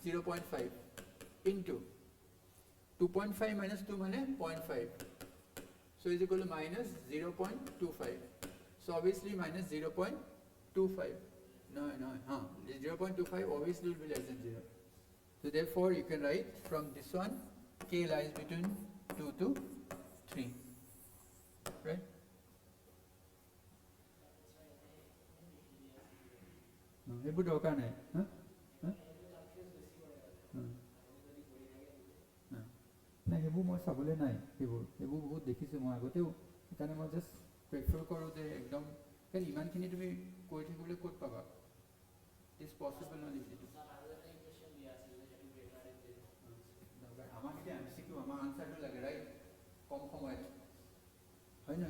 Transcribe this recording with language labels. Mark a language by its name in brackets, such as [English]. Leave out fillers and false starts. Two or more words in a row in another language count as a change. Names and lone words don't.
[English] 0.5 into 2.5 minus 2 mane 0.5 so is equal to minus 0.25 so obviously minus 0.25 no 0.25 obviously will be less than 0 so therefore you can write from this one k lies between 2 to 3 right [Assamese] এইবোৰ দৰকাৰ নাই নাই সেইবোৰ মই চাবলৈ নাই সেইবোৰ বহুত দেখিছোঁ মই আগতেও সেইকাৰণে মই [English] just prefer [Assamese] কৰোঁ যে একদম কাৰণ ইমানখিনি তুমি কৰি থাকিবলৈ ক'ত পাবা [English] it's possible [Assamese] নহয় যিটো আমাক এতিয়া MCQ আমাৰ আনচাৰটো লাগে ৰাইট কম সময়ত হয় নহয়